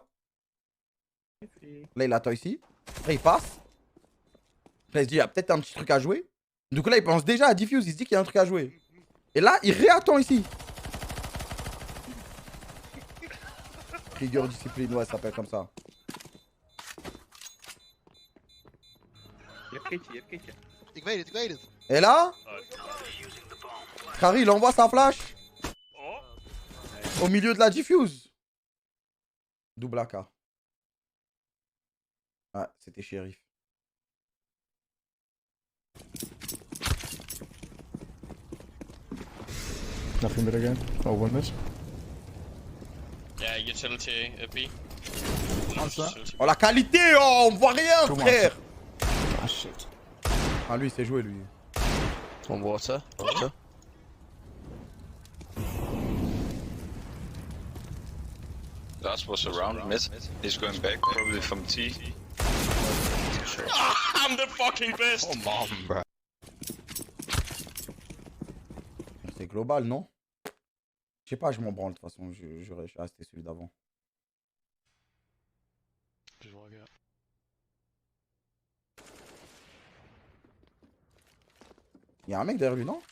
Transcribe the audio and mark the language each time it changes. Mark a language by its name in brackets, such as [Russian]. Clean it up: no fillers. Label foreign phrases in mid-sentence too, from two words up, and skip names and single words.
[French] Là, il attend ici. Après, il passe. Après, il se dit, il y a peut-être un petit truc à jouer. Donc là, il pense déjà à diffuse, il se dit qu'il y a un truc à jouer. Et là, il réattend ici. Rigueur discipline, ouais, ça s'appelle comme ça. [Dutch] Je hebt kitje, je hebt kitje. Ik weet het, ik weet het. [French] Et là, Kari, il envoie sa flash. Au milieu de la diffuse. [English] Double AK. [French] Ah, c'était shérif. [English] Nothing but again. Oh, win this. Yeah, utility, B. [French] Oh, la qualité, oh, on voit rien, Comment frère. Ah, shit. Ah, lui, il s'est joué, lui. [English] On water. Water. That was around mid. He's going back, probably from T. I'm the fucking best! Come on, bro. [French] C'est global, non? Je sais pas, je m'en branle, de toute façon, je vais rester celui d'avant. Il y a un mec derrière lui, non?